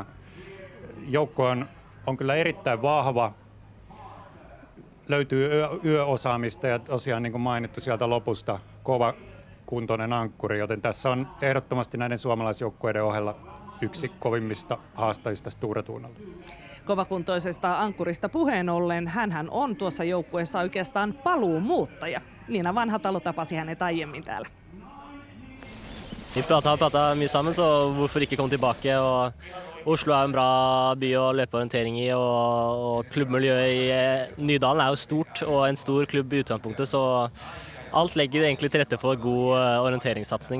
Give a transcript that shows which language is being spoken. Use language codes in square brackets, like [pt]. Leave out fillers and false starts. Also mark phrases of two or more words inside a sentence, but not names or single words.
[fi] Joukko on kyllä erittäin vahva, löytyy yöosaamista ja tosiaan niin kuin mainittu sieltä lopusta kova kuntoinen ankkuri, joten tässä on ehdottomasti näiden suomalaisjoukkueiden ohella yksi kovimmista haastajista Stura Tuunalla. Kovakuntoisesta ankkurista puheen ollen, hänhän on tuossa joukkueessa oikeastaan paluumuuttaja. Niina Vanhatalo tapasi hänet aiemmin täällä. [no] Vi pratar mye sammen, så hvorfor ikke komme tilbake? Og Oslo er en bra by å løpe orientering i, og klubbmiljøet i Nydalen er jo stort, og en stor klubb i utgangspunktet, så alt legger egentlig til rette for god orienteringssatsning.